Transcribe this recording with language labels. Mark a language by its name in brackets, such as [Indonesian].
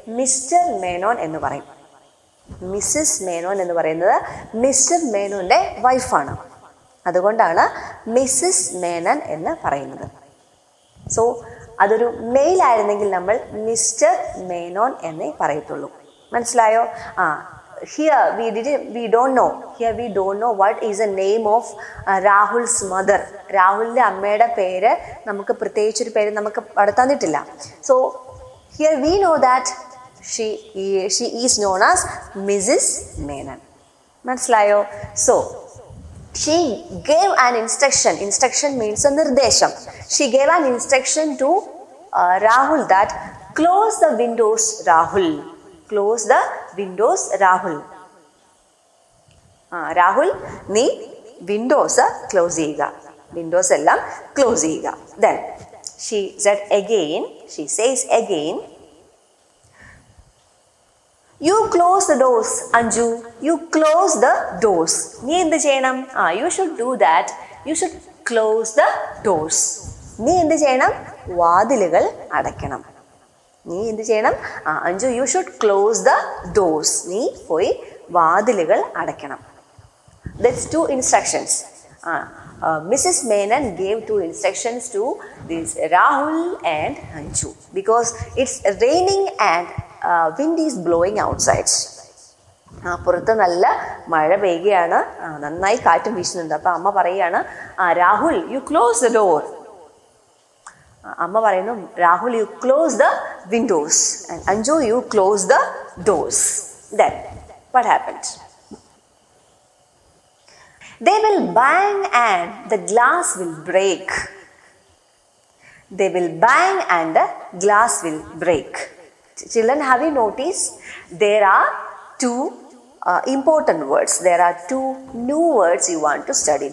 [Malayalam] Mister Menon എന്ന് പറയും. Mrs Menon എന്ന് പറയുന്നത് മിസ്റ്റർ മേനോൻ്റെ വൈഫാണ്. അതുകൊണ്ടാണ് മിസ്സിസ് മേനൻ എന്ന് പറയുന്നത്. സോ അതൊരു മെയിൽ ആയിരുന്നെങ്കിൽ നമ്മൾ മിസ്റ്റർ മേനോൻ എന്നേ പറയത്തുള്ളൂ. മനസ്സിലായോ? [English] Here we don't know what is the name of Rahul's mother. [Malayalam] രാഹുലിൻ്റെ അമ്മയുടെ പേര് നമുക്ക് പ്രത്യേകിച്ചൊരു പേര് നമുക്ക് അവിടെ തന്നിട്ടില്ല. [English] So here we know that she is known as Mrs. Menon. [Malayalam] മനസ്സിലായോ? [English] So she gave an instruction means a നിർദ്ദേശം. She gave an instruction to Rahul that close the windows Rahul. Close the windows Rahul. [Malayalam] Rahul, നീ Windows close ചെയ്യുക. Windows എല്ലാം close ചെയ്യുക. [English] Then she says again, you close the doors Anju, you close the doors. [Malayalam] നീ എന്ത് ചെയ്യണം? [English] You should do that. You should close the doors. [Malayalam] നീ എന്ത് ചെയ്യണം? വാതിലുകൾ അടയ്ക്കണം. നീ എന്ത് ചെയ്യണം? [English] Anju, you should close the doors. [Malayalam] നീ പോയി വാതിലുകൾ അടയ്ക്കണം. [English] That's 2 instructions. Mrs. Menon gave 2 instructions to this Rahul and Anju because it's raining and wind is blowing outside. [Malayalam] പുറത്ത് നല്ല മഴ പെയ്യുകയാണ്, നന്നായി കാറ്റും വീശുന്നുണ്ട്. അപ്പം അമ്മ പറയുകയാണ്, [English] Rahul you close the door. [Malayalam] അമ്മ പറയുന്നു, [English] Rahul you close the windows and Anju you close the doors. Then what happened? They will bang and the glass will break. They will bang and the glass will break. Children, have you noticed? There are 2 important words. There are 2 new words you want to study.